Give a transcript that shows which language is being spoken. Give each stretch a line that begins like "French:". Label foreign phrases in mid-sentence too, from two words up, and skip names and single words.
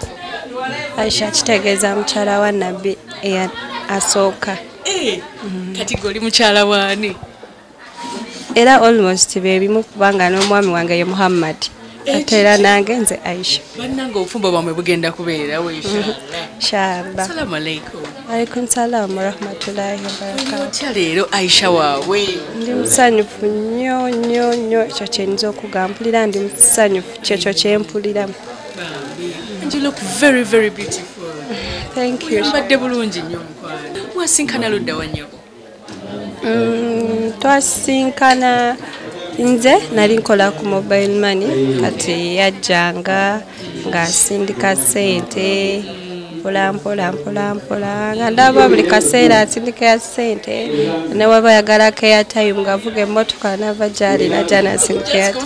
Ganda: Aisha kitegeeza mukyala wa Nabbi asooka. Kati goli mukyala waani? Era almost bebimu kubanga n'omwami wange ye Muhamad. Atera nange nze Aisha. Bannange obufumbo bwamwe bugenda kubeera weesha. Shaba.
Arabic: السلام عليكم. عليكم السلام ورحمة الله وبركاته.
Ganda: Leero Aisha waawe. Ndi musanyufu nnyo ekyo kye nza okugampulira ndi musanyufu kyekyo kye mpuliramu.
English: And you look very, very beautiful. Thank you.
Ganda: Mbadde bulungi nnyo mukwano. Mwasinkana ludda wa nnyoko? Twasinkana nze nali nkola ku
English: mobile money
Ganda: kati yajjanga ng'asindika ssente mpola nga ndaba buli kaseera asindika ssente ne waba yagalako airtime ng'avuga emmotoka n'ava gy'ali najja n'asindika airtime.